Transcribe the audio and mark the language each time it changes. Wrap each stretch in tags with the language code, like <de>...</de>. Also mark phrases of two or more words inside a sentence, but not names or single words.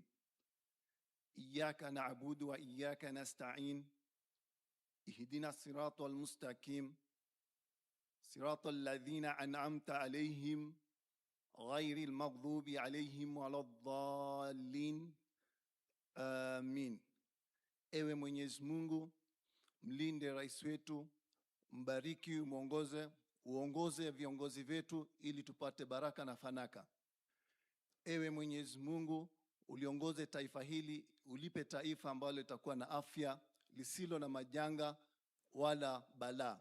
<ar>إياك نعبد وإياك نستعين. اهدنا الصراط المستقيم. صراط الذين أنعمت عليهم. غير المغضوب عليهم ولا الضالين. Amin.</ar> <sw>Ewe Mwenyezi Mungu, mlinde rais wetu, mbariki, uongoze viongozi wetu ili tupate baraka na fanaka. Ewe Mwenyezi Mungu, uliongoze taifa hili, ulipe taifa ambalo litakuwa na afya, lisilo na majanga wala balaa.</sw>